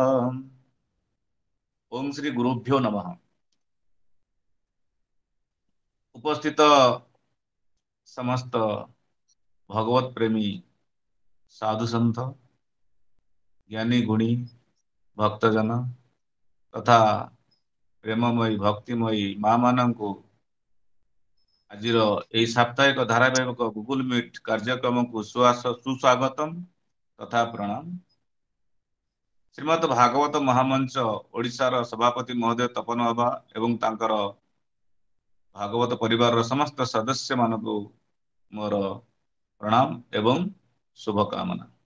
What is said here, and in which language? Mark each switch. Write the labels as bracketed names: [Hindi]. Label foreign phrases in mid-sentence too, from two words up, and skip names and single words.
[Sanskrit] ओम श्री गुरुभ्यो नमः। [Odia] ଉପସ୍ଥିତ ସମସ୍ତ ଭଗବତ ପ୍ରେମୀ ସାଧୁ ସନ୍ଥ ଜ୍ଞାନୀ ଗୁଣୀ ଭକ୍ତଜନ ତଥା ପ୍ରେମମୟୀ ଭକ୍ତିମୟୀ ମାଁ ମାନଙ୍କୁ ଆଜିର ଏହି ସାପ୍ତାହିକ ଧାରାବାହିକ ଗୁଗୁଲ ମିଟ୍ କାର୍ଯ୍ୟକ୍ରମକୁ ସୁସ୍ୱାଗତମ୍ ତଥା ପ୍ରଣାମ। ଶ୍ରୀମଦ୍ ଭାଗବତ ମହାମଞ୍ଚ ଓଡ଼ିଶାର ସଭାପତି ମହୋଦୟ ତପନ ବାବା ଏବଂ ତାଙ୍କର ଭାଗବତ ପରିବାରର ସମସ୍ତ ସଦସ୍ୟ ମାନଙ୍କୁ ମୋର ପ୍ରଣାମ ଏବଂ ଶୁଭକାମନା।